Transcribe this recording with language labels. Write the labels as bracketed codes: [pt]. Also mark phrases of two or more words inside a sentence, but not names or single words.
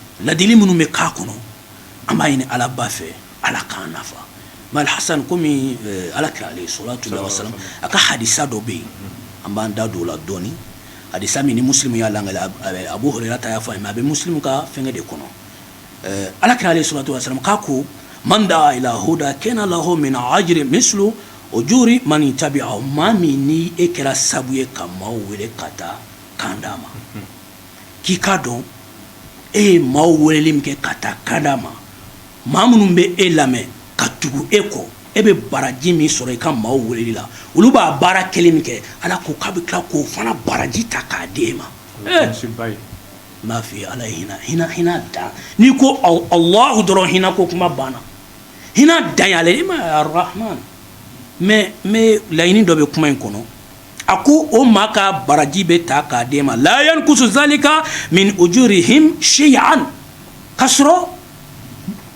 [bm] ladili minnu bɛ k'a kɔnɔ an b'a ɲini ala ba fɛ ala k'an nafa mais Alhasan komi ala kira [ar] عليه الصلاة والسلام [bm] a ka hadisa dɔ bɛ yen an b'an da don o la dɔɔni hadisa min ni muslim y'a langale Abu Hurairah ta y'a fɔ a ye mais a bɛ muslim ka fɛngɛ de kɔnɔ ala kira [ar] عليه الصلاة والسلام [bm] k'a ko [ar] من دعا إلى هدى كان له من الأجر مثل أجور من تبعه [bm] maa min ni e kɛra sabu ye ka maaw wele ka taa kan d'a ma k'i k'a dɔn e ye maaw weleli min kɛ ka taa kan d'a ma maa minnu bɛ e lamɛn ka tugu e kɔ e bɛ baraji min sɔrɔ i ka maaw weleli la olu b'a baara kelen min kɛ ala ko k'a bɛ tila k'o fana baraji ta k'a d'e ma n b'a f'i ye ala ye hinɛ dan n'i ko Allahu dɔrɔn hinɛ ko kuma banna hinɛ dan y'ale i ma Ar-Rahman mais laɲini dɔ bɛ kuma in kɔnɔ a ko o maa ka baraji bɛ ta k'a d'e ma [ar] لا ينقص ذلك من أجورهم شيئا [bm] k'a sɔrɔ